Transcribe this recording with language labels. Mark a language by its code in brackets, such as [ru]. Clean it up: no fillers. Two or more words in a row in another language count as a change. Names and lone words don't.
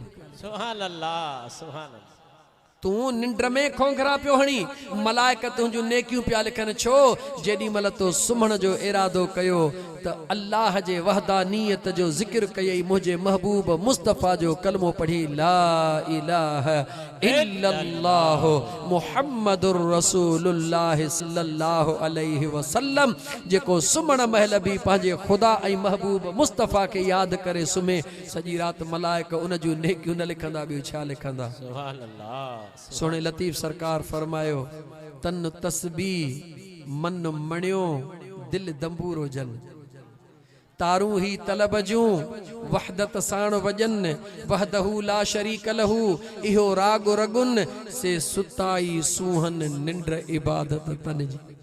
[ar] سبحان الله، سبحان الله. [sd] तू निंड में खोंघरा पियो हणी, मलाइक तुंहिंजूं नेकियूं पिया लिखनि। छो? जेॾी महिल तो सुम्हण जो इरादो कयो त अल्लाह जे वहदानियत जो ज़िक्र कयई, मुंहिंजे महबूब मुस्तफ़ा जो कलमो पढ़ी [ar] لا إله إلا الله محمد رسول الله صلى الله عليه وسلم. [sd] जेको सुम्हण महिल बि पंहिंजे ख़ुदा ऐं महबूब मुस्तफ़ा खे यादि करे सुम्हे, सॼी राति मलाइक उन जूं नेकियूं न लिखंदा, ॿियो छा लिखंदा? [ar] سبحان الله. [sd] सोने लतीफ़ सरकार फरमायो, तन तस्बी मन मणियो दिल दंबूरो जन, तारू ही तलब जूं वहदत साण वजन, [ar] وحده لا شريك له [sd] इहो राग रगुन से सुताई सूहन निंड इबादत तन जी।